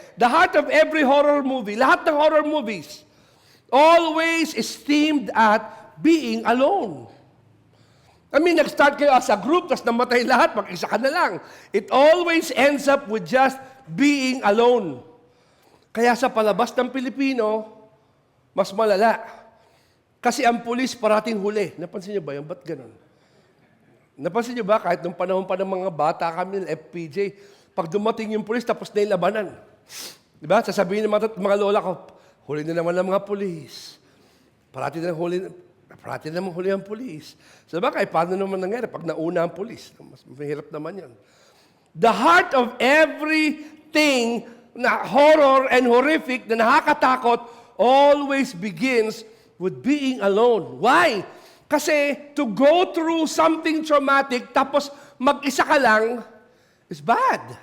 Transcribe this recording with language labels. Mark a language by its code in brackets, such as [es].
[en] The heart of every horror movie, [tl] lahat ng horror movies, [en] always is themed at being alone. I mean, [tl] nag-start kayo [en] as a group, [tl] tapos namatay lahat, mag-isa ka na lang. [en] It always ends up with just being alone. [tl] Kaya sa palabas ng Pilipino, mas malala. Kasi ang pulis parating huli. Napansin niyo ba yun? Ba't ganun? Napansin niyo ba, kahit nung panahon pa ng mga bata kami ng FPJ, pag dumating yung pulis, tapos na yung labanan. Diba? Sasabihin ng mga lola ko, huli na naman ng mga pulis. Parati na naman huli ang pulis. So bakit, paano naman nangyari pag nauna ang pulis? Mas mahirap naman yan. [en] The heart of everything na horror and horrific [tl] na nakakatakot [en] always begins with being alone. Why? Kasi to go through something traumatic [tl] tapos mag-isa ka lang [en] is bad.